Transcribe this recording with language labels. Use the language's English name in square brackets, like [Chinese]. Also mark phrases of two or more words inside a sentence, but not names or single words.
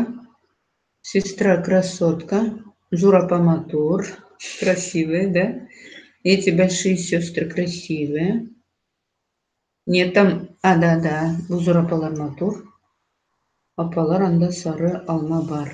[Russian] Сестра красотка. [Tatar] Зурапа матур. [Russian] Красивая, да? Эти большие сестры красивые. Нет, там... [Tatar] да. Зурапалар матур. Апалар анда сары алма бар.